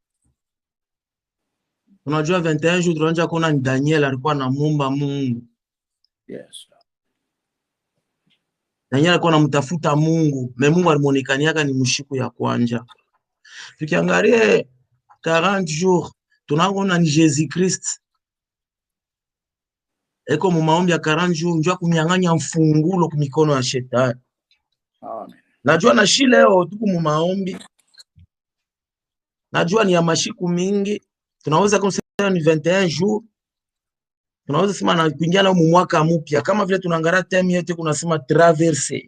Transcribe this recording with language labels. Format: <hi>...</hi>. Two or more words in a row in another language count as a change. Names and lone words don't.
<sw>Unajua 21 jours tunaanza kuona ni Daniel alikuwa anamuomba Mungu. Yes. Daniel alikuwa anamtafuta Mungu, na Mungu alimuonekaniaka ni mshiku ya kwanza. Tukiangalia 40 jours tunaona ni Jésus Christ eko mu maombi ya 40 jours njua kunyang'anya mfungulo kumikono ya shetani. Amen. Najua na shi leo tuku mu maombi, najua ni ya mashiku mingi, tunaweza kusema ni 21 jours, tunaweza sema na kuingia na mwaka mpya, kama vile tunaangalia theme yetu kunasema traverser.</sw>